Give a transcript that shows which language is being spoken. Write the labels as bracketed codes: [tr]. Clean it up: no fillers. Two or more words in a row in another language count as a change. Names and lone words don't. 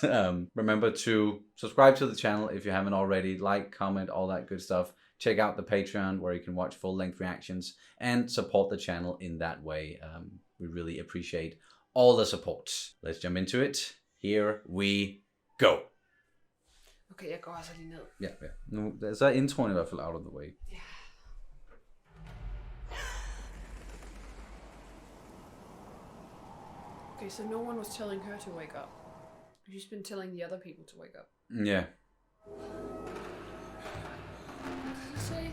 [en] Remember to subscribe to the channel if you haven't already. Like, comment, all that good stuff. Check out the Patreon where you can watch full-length reactions and support the channel in that way. We really appreciate all the support. Let's jump into it. Here we go. [da] Okay, jeg går altså lige ned. Ja. Nu, så er introen i hvert fald [en] out of the way. Yeah. Okay, so no one was telling her to wake up. She's been telling the other people to wake up. Yeah. What did he say?